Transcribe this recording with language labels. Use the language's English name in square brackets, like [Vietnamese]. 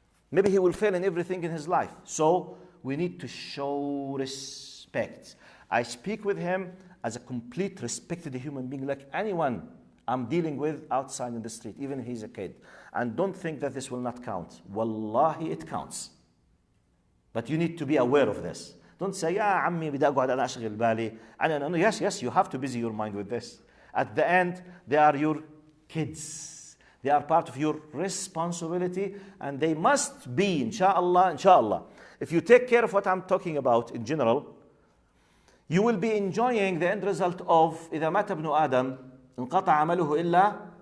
[English] Maybe he will fail in everything in his life. So we need to show respect. I speak with him as a complete respected human being, like anyone I'm dealing with outside in the street, even if he's a kid. And don't think that this will not count. Wallahi, it counts. But you need to be aware of this. Don't say, [Arabic] "Ya ammi, بدي أقعد أنا أشغل بالي." [English] And yes, you have to busy your mind with this. At the end, they are your kids. They are part of your responsibility, and they must be, inshallah. If you take care of what I'm talking about in general, you will be enjoying the end result of [Arabic] إذا مات ابن آدم انقطع عمله إلا.